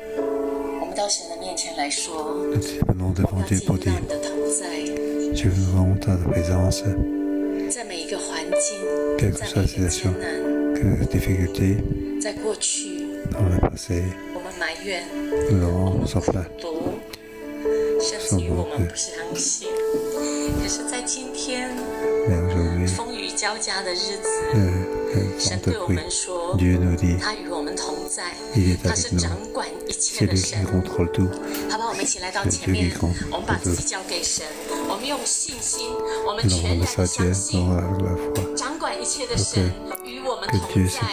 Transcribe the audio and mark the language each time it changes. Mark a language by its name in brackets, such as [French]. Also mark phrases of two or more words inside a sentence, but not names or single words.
[French] Nous venons devant Dieu pour dire, Dieu, nous avons ta présence, quelle que soit la situation, quelle difficulté, dans le passé, nous avons sans plainte, sans beaucoup. Mais aujourd'hui, [Chinese] 神对我们说，他与我们同在，他是掌管一切的神。好吧，我们一起来到前面，我们把自己交给神，我们用信心，我们全然相信，掌管一切的神与我们同在。